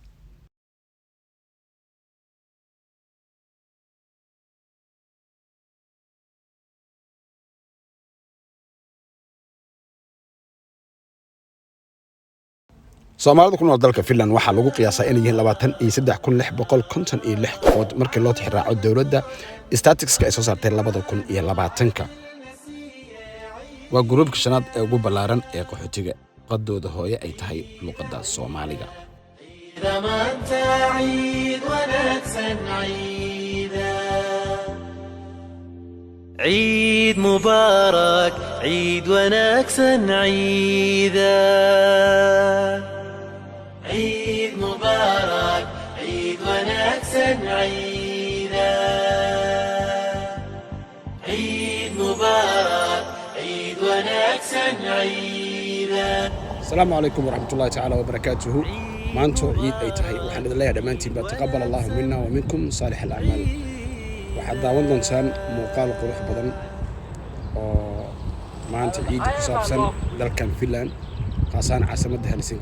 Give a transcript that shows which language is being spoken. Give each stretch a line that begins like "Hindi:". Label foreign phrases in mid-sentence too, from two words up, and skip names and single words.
Somali: Soomaalida ku nool dalka Finland waxaa lagu qiyaasaa inay yihiin 23,656 qofood markii loo tixraaco dawladda statisticska ay soo saartay 2020. waa gruubka shanaad ee ugu ballaaran ee qaxootiga. qadooda hooye ay tahay luqadda Soomaaliga.
Arabic: عيد مبارك عيد ونكسن عيدا عيد مبارك عيد ونكسن عيدا عيد مبارك عيد ونكسن عيدا. السلام عليكم ورحمة الله تعالى وبركاته.
Somali: maanta ciid ay tahay waxaan idin leeyahay dhamaantiin
Arabic: تقبل الله منا ومنكم صالح الأعمال.
Somali: waxaad daawan doontaan muuqaal qurux badan oo maanta ciid ku saabsan dalkan Finland, qaasaan caasimadda Helsinki.